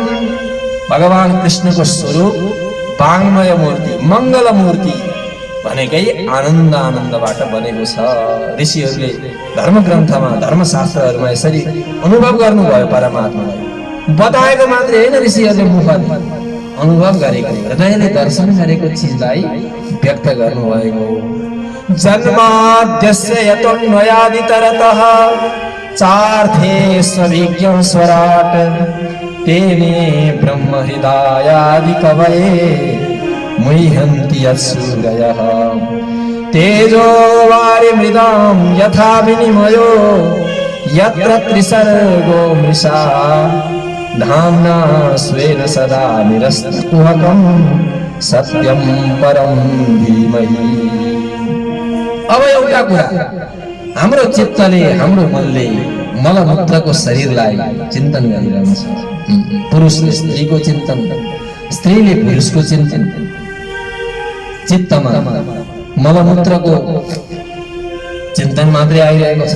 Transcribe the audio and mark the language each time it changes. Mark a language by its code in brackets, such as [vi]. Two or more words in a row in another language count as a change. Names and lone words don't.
[ne] भगवान कृष्णको स्वरूप वाङ्मय मूर्ति, मङ्गल मूर्ति भनेकै आनन्दबाट बनेको छ। ऋषिहरूले धर्मग्रन्थमा, धर्मशास्त्रहरूमा यसरी अनुभव गर्नुभयो। परमात्मालाई बताएको मात्रै होइन, ऋषिहरूले मुखले अनुभव गरेको, हृदयले दर्शन गरेको चिजलाई व्यक्त गर्नुभएको। [sa] जन्माद्यस्य यतोऽन्वयादितरतः चार्थे स्वभिज्ञ स्वराट तेने ब्रह्म हृदयादि कवये मुह्यन्ति यत्सूरयः। तेजो वारिमृदां यथा विनिमयो यत्र त्रिसर्गो मृषा धाम्ना स्वेन सदा निरस्तकुहकं सत्यं परं धीमहि। [ne] अब एउटा कुरा, हाम्रो चित्तले हाम्रो मनले मलमूत्रको शरीरलाई चिन्तन गरिरहन्छ। पुरुषले स्त्रीको चिन्तन, स्त्रीले पुरुषको चिन्तन, चित्तमा मलमूत्रको चिन्तन मात्रै आइरहेको छ।